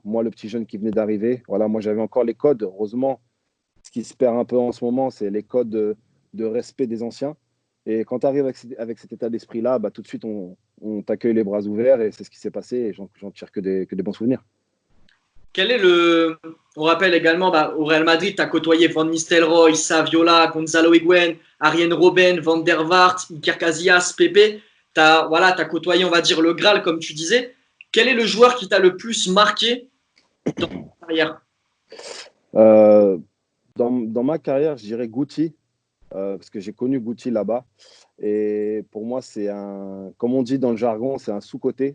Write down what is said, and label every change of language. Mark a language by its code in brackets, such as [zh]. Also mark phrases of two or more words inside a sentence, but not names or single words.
[fr] Moi, le petit jeune qui venait d'arriver, voilà, moi j'avais encore les codes. Heureusement, ce qui se perd un peu en ce moment, c'est les codes de respect des anciens. Et quand tu arrives avec cet état d'esprit-là, bah, tout de suite, on t'accueille les bras ouverts et c'est ce qui s'est passé. Et j'en tire que des bons souvenirs. Quel est le. On rappelle également, au Real Madrid, tu as côtoyé Van Nistelrooy, Saviola, Gonzalo Higuaín, Arjen Robben, Van der Vaart, Iker Casillas, Pepe. T'as côtoyé, on va dire, le Graal, comme tu disais. Quel est le joueur qui t'a le plus marqué dans ta carrière? Euh, dans ma carrière, je dirais Guti, parce que j'ai connu Guti là-bas. Et pour moi, comme on dit dans le jargon, c'est un sous-côté.